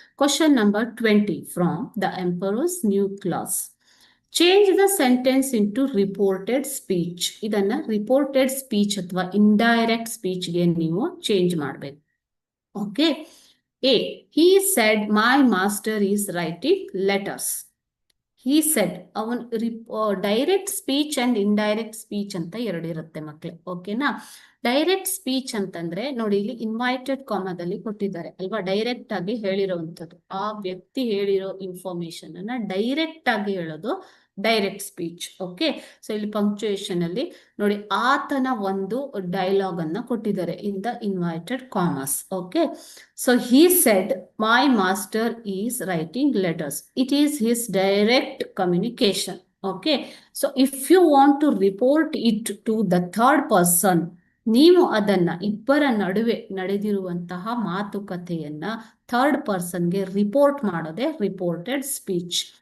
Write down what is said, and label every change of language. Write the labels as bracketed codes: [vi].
[en] Question number 20 from the Emperor's New Class. Change the sentence into reported speech. [kn] ಇದನ್ನ reported speech ಅಥವಾ indirect speech ಗೆ ನೀವು change ಮಾಡಬೇಕು. Okay. A. [en] He said my master is writing letters. He said [kn] ಅವನ್ direct speech and indirect speech ಅಂತ ಎರಡು ಇರುತ್ತೆ ಮಕ್ಳೆ. ಓಕೆನಾ? ಡೈರೆಕ್ಟ್ ಸ್ಪೀಚ್ ಅಂತಂದ್ರೆ ನೋಡಿ, ಇಲ್ಲಿ ಇನ್ವೈಟೆಡ್ ಕಾಮದಲ್ಲಿ ಕೊಟ್ಟಿದ್ದಾರೆ ಅಲ್ವಾ, ಡೈರೆಕ್ಟ್ ಆಗಿ ಹೇಳಿರೋವಂಥದ್ದು. ಆ ವ್ಯಕ್ತಿ ಹೇಳಿರೋ ಇನ್ಫಾರ್ಮೇಶನ್ ಅನ್ನ ಡೈರೆಕ್ಟ್ ಆಗಿ ಹೇಳೋದು ಡೈರೆಕ್ಟ್ ಸ್ಪೀಚ್. ಓಕೆ, ಸೊ ಇಲ್ಲಿ ಪಂಕ್ಚುಯೇಷನ್ ಅಲ್ಲಿ ನೋಡಿ, ಆತನ ಒಂದು ಡೈಲಾಗ್ ಅನ್ನ ಕೊಟ್ಟಿದ್ದಾರೆ in the invited commerce. [en] Okay, so he said my master is writing letters. It is his direct communication. Okay, so if you want to report it to the third person, [kn] ನೀವು ಅದನ್ನ ಇಬ್ಬರ ನಡುವೆ ನಡೆದಿರುವಂತಹ ಮಾತುಕತೆಯನ್ನ third ಪರ್ಸನ್ಗೆ report ಮಾಡೋದೇ reported speech.